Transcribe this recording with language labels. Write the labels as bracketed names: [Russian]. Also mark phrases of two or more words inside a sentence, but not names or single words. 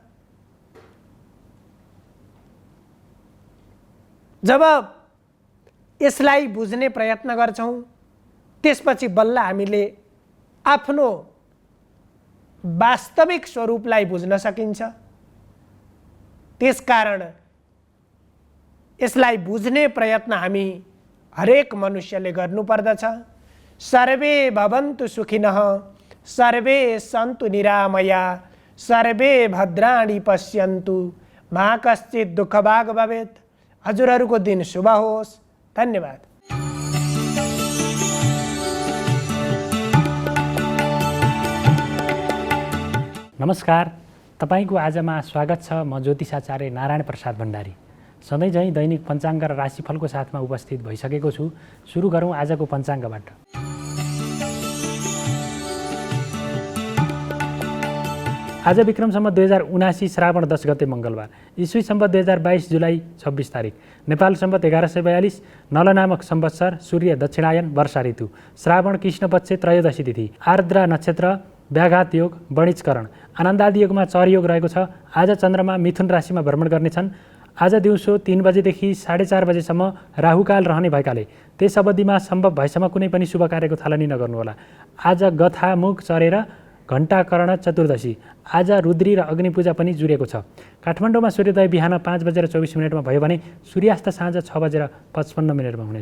[Nepali] जब यसलाई बुझ्ने प्रयत्न गर्छौँ त्यसपछि बल्ल हामीले आफ्नो वास्तविक स्वरूपलाई बुझ्न सकिन्छ। त्यसकारण यसलाई बुझ्ने प्रयत्न हामी हरेक मनुष्यले गर्नुपर्दछ। [Sanskrit] सर्वे भवन्तु सुखिनः सर्वे सन्तु निरामया सर्वे भद्राणि पश्यन्तु मा कश्चित् दुःखभाग् भवेत्। [Nepali] हजुरहरूको दिन शुभ होस्। धन्यवाद। नमस्कार, तपाईको आजमा स्वागत छ। म ज्योतिषाचार्य नारायण प्रसाद भण्डारी सधैँ झैँ दैनिक पञ्चाङ्ग र राशिफलको साथमा उपस्थित भइसकेको छु। सुरु गरौँ आजको पञ्चाङ्गबाट। आज विक्रम सम्वत 2079 श्रावण 10 गते मङ्गलबार, ईस्वी सम्वत 2022 जुलाई 26 तारिक, नेपाल सम्वत 1142, नल नामक संवत्सर, सूर्य दक्षिणायन, वर्षा ऋतु, श्रावण कृष्ण पक्ष त्रयोदशी तिथि, आर्द्रा नक्षत्र, व्याघात योग, वणिजकरण, आनन्दादि योगमा चर योग रहेको छ। आज चन्द्रमा मिथुन राशिमा भ्रमण गर्नेछन्। आज दिउँसो 3 बजेदेखि 4:30 बजेसम्म राहुकाल रहने भएकाले त्यस अवधिमा सम्भव भएसम्म कुनै पनि शुभ कार्यको थालनी नगर्नुहोला। आज गथामुख चरेर घण्टाकर्ण चतुर्दशी। आज रुद्री र अग्निपूजा पनि जुरेको छ। काठमाडौँमा सूर्योदय बिहान 5:24 भयो भने सूर्यास्त साँझ 6:55 हुनेछ।